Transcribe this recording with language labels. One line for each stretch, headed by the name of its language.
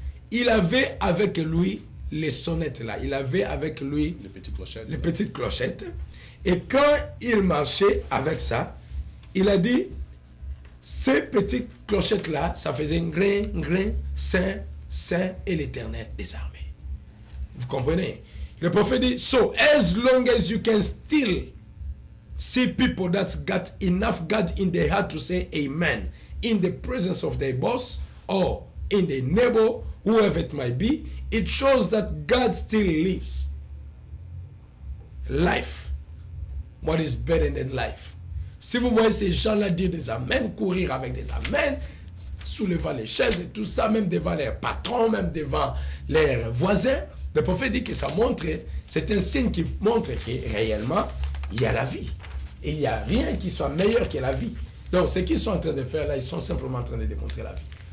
French: Il avait avec lui les sonnettes là. Il avait avec lui les petites clochettes. Et quand il marchait avec ça, il a dit, ces petites clochettes là, ça faisait un grain, grain, saint, saint et l'éternel des armées. Vous comprenez? Le prophète dit,
English: so as long as you can still see people that got enough God in their heart to say amen in the presence of their boss or in their neighbor, whoever it might be, it shows that God still lives. Life. What is better than life?
French: Si vous voyez ces gens-là dire des amens, courir avec des amens, soulevant les chaises et tout ça, même devant leurs patrons, même devant leurs voisins, le prophète dit que ça montre, c'est un signe qui montre que réellement, il y a la vie. Et il n'y a rien qui soit meilleur que la vie. Donc, ce qu'ils sont en train de faire là, ils sont simplement en train de démontrer la vie.